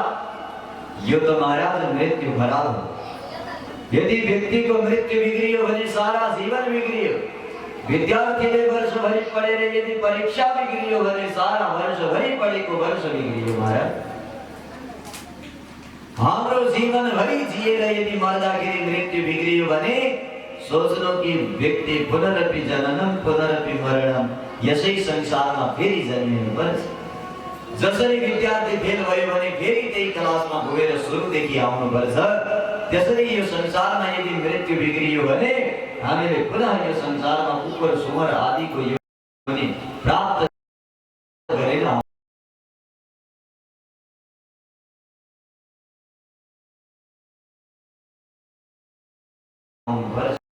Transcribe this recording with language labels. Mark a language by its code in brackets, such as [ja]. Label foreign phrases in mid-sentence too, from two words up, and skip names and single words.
[ne] यो त महाराज मृत्यु खराब हो। यदि व्यक्ति को मृत्यु बिग्रियो भने सारा जीवन बिग्रियो। विद्यार्थीले वर्षभरि पढेर यदि परीक्षा बिग्रियो भने सारा वर्षभरि पढेको वर्ष बिग्रियो। महाराज, हाम्रो जीवनभरि जिएर यदि मर्दाखेरि मृत्यु बिग्रियो भने सोच्नु कि व्यक्ति [sa] पुनरपि जननम पुनरपि मरणम, [ne] यसै संसारमा फेरि जन्मिनु पर्छ। जसरी विद्यार्थी फेल भयो भने फेरि त्यही क्लासमा गएर सुरुदेखि आउनु पर्छ, त्यसरी यो संसारमा यदि मृत्यु बिग्रियो भने हामीले पुनः यो संसारमा कुकुर सुँगर आदिको योनि प्राप्त गरेर आउनुपर्छ।